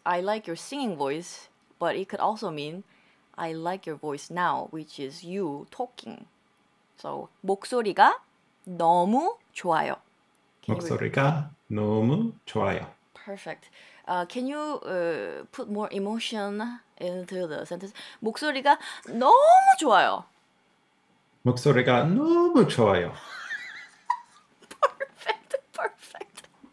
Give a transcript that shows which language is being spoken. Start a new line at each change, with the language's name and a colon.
English: I like your singing voice, but it could also mean I like your voice now, which is you talking.
Korean: So 목소리가 너무 좋아요. 목소리가 너무 좋아요.
English: Perfect. Can you put more emotion into the sentence?
Korean: 목소리가 너무 좋아요. 목소리가 너무 좋아요.
English: Perfect.